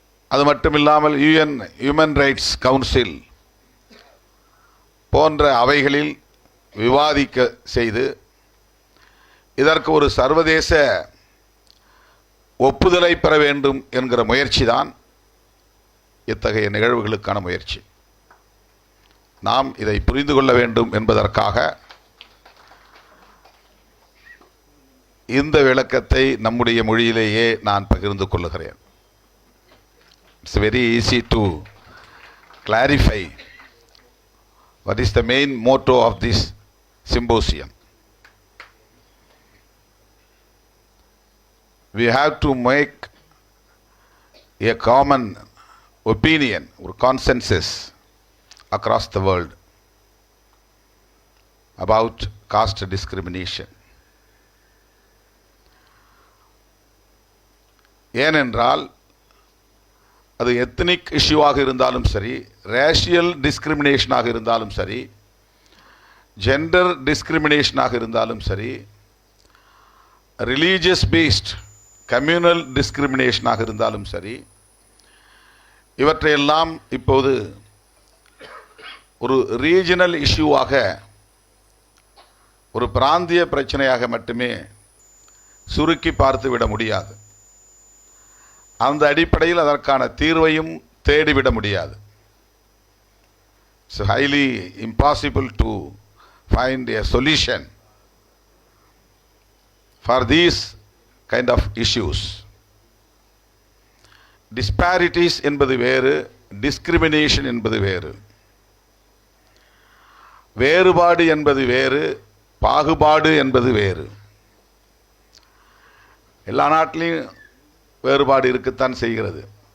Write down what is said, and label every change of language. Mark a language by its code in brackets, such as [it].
[ta] அது மட்டுமில்லாமல் UN human rights council போன்ற அவைகளில் விவாதிக்க செய்து இதற்கு ஒரு சர்வதேச ஒப்புதலை பெற வேண்டும் என்கிற முயற்சி தான் இத்தகைய நிகழ்வுகளுக்கான முயற்சி. நாம் இதை புரிந்து கொள்ள வேண்டும் என்பதற்காக இந்த விளக்கத்தை நம்முடைய மொழியிலேயே நான் பகிர்ந்து கொள்ளுகிறேன். [en] It's very easy to clarify what is the main motto of this symposium. We have to make a common opinion or consensus across the world about caste discrimination. [ta] ஏனென்றால் அது எத்னிக் இஷ்யூவாக இருந்தாலும் சரி, ரேஷியல் டிஸ்கிரிமினேஷனாக இருந்தாலும் சரி, ஜெண்டர் டிஸ்கிரிமினேஷனாக இருந்தாலும் சரி, religious paste communal டிஸ்கிரிமினேஷனாக இருந்தாலும் சரி, இவற்றையெல்லாம் இப்போது ஒரு ரீஜனல் இஷ்யூவாக, ஒரு பிராந்திய பிரச்சனையாக மட்டுமே சுருக்கி பார்த்து விட முடியாது. அந்த அடிப்படையில் அதற்கான தீர்வையும் தேடிவிட முடியாது. [en] It's highly impossible to find a solution for these kind of issues. [ta] Disparities என்பது வேறு, discrimination என்பது வேறு. வேறுபாடு என்பது வேறு, பாகுபாடு என்பது வேறு. எல்லா நாட்டிலையும் வேறுபாடு இருக்கத்தான் செய்கிறது.